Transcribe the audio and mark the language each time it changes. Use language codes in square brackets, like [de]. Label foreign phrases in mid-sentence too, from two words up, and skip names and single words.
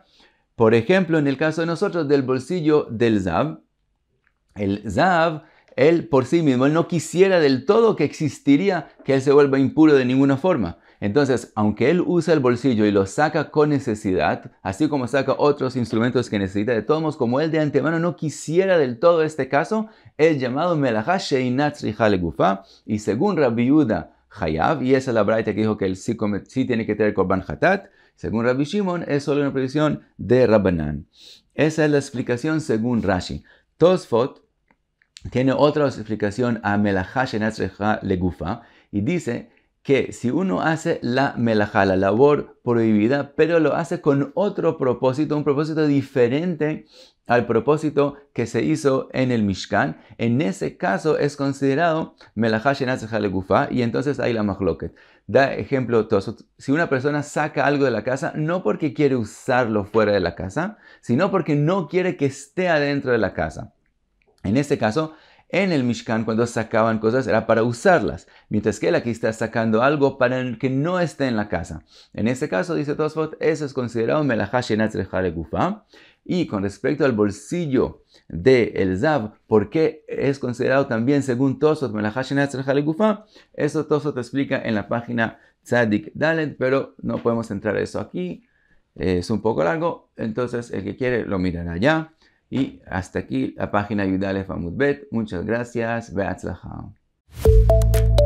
[es] Por ejemplo, en el caso de nosotros, del bolsillo del Zav, el Zav, él por sí mismo, él no quisiera del todo que existiría que él se vuelva impuro de ninguna forma. Entonces, aunque él usa el bolsillo y lo saca con necesidad, así como saca otros instrumentos que necesita, de todos modos, como él de antemano no quisiera del todo este caso, es llamado [he] מלאכה שאינת צריכה לגופה, [es] y según Rabbi Yehuda, Hayav, y esa es la braita que dijo que él sí tiene que tener [he] קרבן חטאת, [es] según Rabbi Shimon, es solo una prohibición de Rabbanán. Esa es la explicación según Rashi. Tosfot tiene otra explicación a [he] מלאכה שאינת צריכה לגופה, [es] y dice que si uno hace la melajá, la labor prohibida, pero lo hace con otro propósito, un propósito diferente al propósito que se hizo en el Mishkan, en ese caso es considerado [he] מלאכה שאינת צריכה לגופה, [es] y entonces hay la machloket. Da ejemplo, si una persona saca algo de la casa, no porque quiere usarlo fuera de la casa, sino porque no quiere que esté adentro de la casa. En este caso, en el Mishkan, cuando sacaban cosas, era para usarlas, mientras que él aquí está sacando algo para que no esté en la casa. En este caso, dice Tosfot, eso es considerado [he] מלאכה שאינת צריכה לגופה. [es] Y con respecto al bolsillo del Zav, ¿por qué es considerado también, según Tosfot, [he] מלאכה שאינת צריכה לגופה? [es] Eso Tosfot te explica en la página Tzadik Dalet, pero no podemos entrar a eso aquí. Es un poco largo, entonces el que quiere lo mirará allá. Y hasta aquí la página Yud Aleph Amud Bet. Muchas gracias. Be'atzlacha.